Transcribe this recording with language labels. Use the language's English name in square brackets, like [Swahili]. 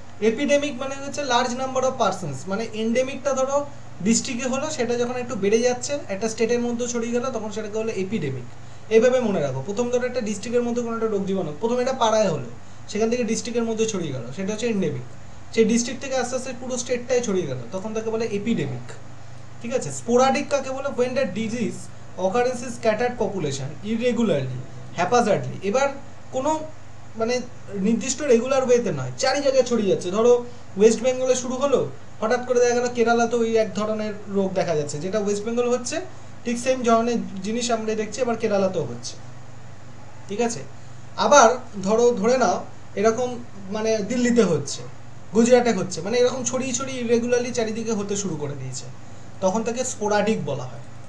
[Bangla] Epidemic মানে হচ্ছে large number of persons, মানে এন্ডেমিকটা ধরো ডিস্ট্রিক্টে হলো, সেটা যখন একটু বেড়ে যাচ্ছে, একটা স্টেটের মধ্যে ছড়িয়ে গেল, তখন সেটাকে হলো এপিডেমিক। এইভাবে মনে রাখো, প্রথম ধরো একটা ডিস্ট্রিক্টের মধ্যে কোনো একটা রোগ জীবাণু, প্রথম এটা পাড়ায় হলো, সেখান থেকে ডিস্ট্রিক্টের মধ্যে ছড়িয়ে গেল, সেটা হচ্ছে এন্ডেমিক। সেই ডিস্ট্রিক্ট থেকে আস্তে আস্তে পুরো স্টেটটাই ছড়িয়ে গেল, তখন তাকে বলে এপিডেমিক। ঠিক আছে, স্পোরাডিক কাকে বলে? [English] when the disease occurs in scattered population irregularly, haphazardly। [Bangla] এবার কোনো মানে নির্দিষ্ট রেগুলার ওয়েতে নয়, চারি জায়গায় ছড়িয়ে যাচ্ছে। ধরো ওয়েস্ট বেঙ্গলে শুরু হলো, হঠাৎ করে দেখা গেল কেরালাতেও ওই এক ধরনের রোগ দেখা যাচ্ছে, যেটা ওয়েস্ট বেঙ্গল হচ্ছে ঠিক সেম ধরনের জিনিস আমরা দেখছি এবার কেরালাতেও হচ্ছে। ঠিক আছে, আবার ধরে নাও এরকম মানে দিল্লিতে হচ্ছে, গুজরাটে হচ্ছে, মানে এরকম ছড়িয়ে ইরেগুলারলি চারিদিকে হতে শুরু করে দিয়েছে, তখন তাকে স্পোরাডিক বলা হয়।